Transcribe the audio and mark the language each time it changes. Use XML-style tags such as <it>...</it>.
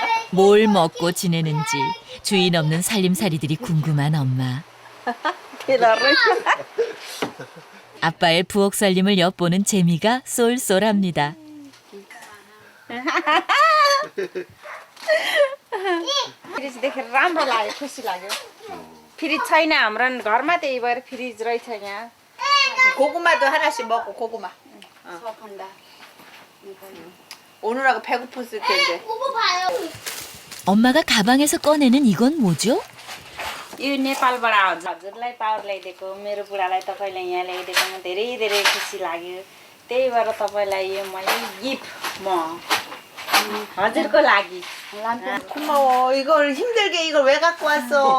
<ko>뭘 먹고 지내는지 주인 없는 살림살이들이 궁금한 엄마. 아빠의 부엌 살림을 엿보는 재미가 쏠쏠합니다.</ko> <ne>Fridge देखेर राम्रो लाग्यो खुसी लाग्यो फ्रिज छैन हाम्रो घरमा त्यही भएर फ्रिज रहेछ यहाँ</ne> <ko>고구마도 하나씩 먹고 고구마. 오늘하고 배고팠을 텐데. 엄마가 가방에서 꺼내는 이건 뭐죠?</ko> <ne>यो नेपालबाट हजुरलाई पावर ल्याइदिएको मेरो बुढालाई तपाईँले यहाँ ल्याइदिएकोमा धेरै धेरै खुसी लाग्यो त्यही भएर तपाईँलाई यो मैले गिफ्ट म हजुरको लागि</ne> <ko>고마워. 이걸 힘들게 이걸 왜 갖고 왔어?</ko>